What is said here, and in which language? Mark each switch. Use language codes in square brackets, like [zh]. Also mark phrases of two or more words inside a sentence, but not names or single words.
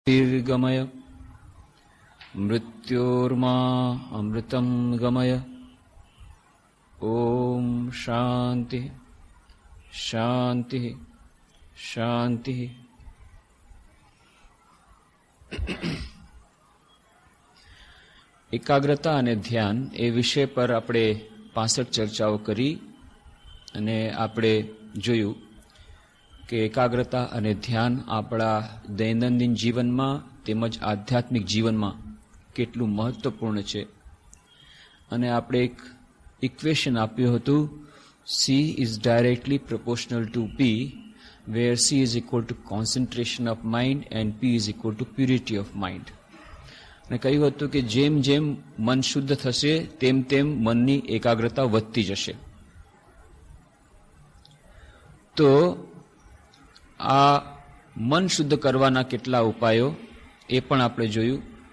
[sa] दीर्घमय मृत्योर्मा अमृतं गमय। ओम शांति शांति शांति। [gu] એકાગ્રતા અને ધ્યાન એ વિષય પર આપણે 65 ચર્ચાઓ કરી અને આપણે જોયું કે એકાગ્રતા અને ધ્યાન આપણા દૈનંદિન જીવનમાં તેમજ આધ્યાત્મિક જીવનમાં કેટલું મહત્વપૂર્ણ છે. અને આપણે એક ઇક્વેશન આપ્યું હતું, [en] C is directly proportional to P, where C is equal to concentration of mind and P is equal to purity of mind. [gu] અને કહ્યું હતું કે જેમ જેમ મન શુદ્ધ થશે તેમ તેમ મનની એકાગ્રતા વધતી જશે. તો આ મન શુદ્ધ કરવાના કેટલા ઉપાયો એ પણ આપણે જોયું.